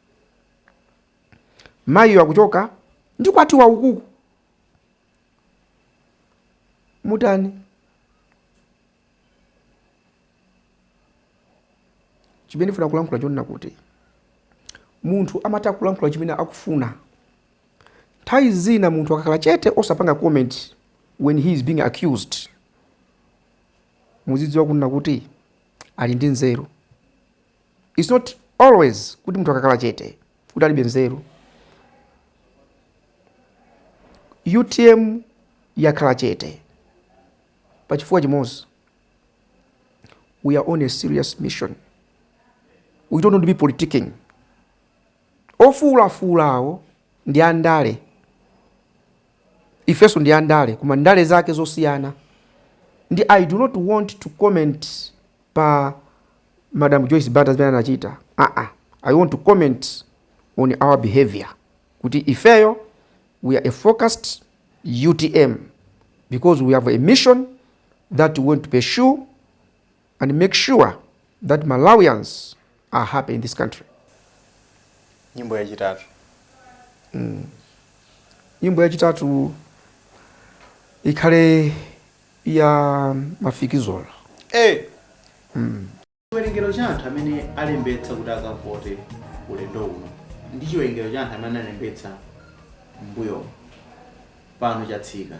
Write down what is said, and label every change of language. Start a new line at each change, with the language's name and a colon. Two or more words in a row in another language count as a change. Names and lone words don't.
Nyanja: Mayiyo akuchoka ndi kwatiwa ukuku, mutani? Chimene ndifuna kulankhula chonena kuti munthu amatha kulankhula chimene akufuna. Nthawi zina munthu akakhala chete osapanga comment
English: when he is being accused,
Nyanja: muzidziwa kunena kuti ali ndi nzeru.
English: It's not always
Nyanja: kuti munthu akakhala chete kuti alibe nzeru. UTM yakhala chete pachifukwa chimodzi.
English: We are on a serious mission. We don't want to be politicking.
Nyanja: Ofuulafuulawo ndi andale. Ifeso ndi andale kuma ndale zake zosiyana.
English: Ndi I do not want to comment pa Madam Joyce Banda
Nyanja: zimene anachita.
English: I want to comment on our behavior.
Nyanja: Kuti ifeyo
English: we are a focused UTM because we have a mission that we want to pursue and make sure that Malawians are happy in this country.
Nyanja: Nyimbo ya chitatu. Nyimbo ya chitatu ikhale ya mafikizolo. Chiwerengero cha anthu amene alembetsa kuti akavote ulendo uno ndi chiwerengero cha anthu amene alembetsa mbuyo pano chatsika.